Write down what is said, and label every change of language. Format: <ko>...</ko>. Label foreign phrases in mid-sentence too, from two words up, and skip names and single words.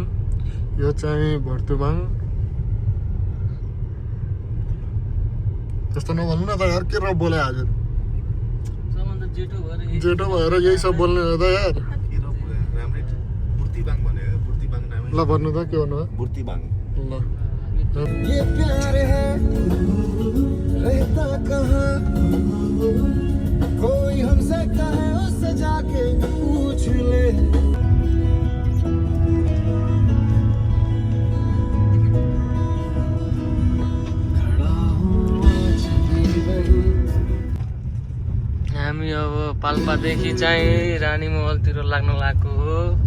<ne>यो चाहिँ भर्तुबाङ। त्यस्तो नभन्नु न त यार, के र बोले हजुर? जेठो भएर यही सब बोल्ने हो त यार। ल भन्नु त, के भन्नु भयो? बुर्तिबाङ। ल</ne> <hi>ये प्यार है रहता कहाँ, कोई हमसे कहे उससे जाके पूछ ले।</hi> <ne>हामी अब पाल्पादेखि चाहिँ रानी महलतिर लाग्न लागेको हो।</ne>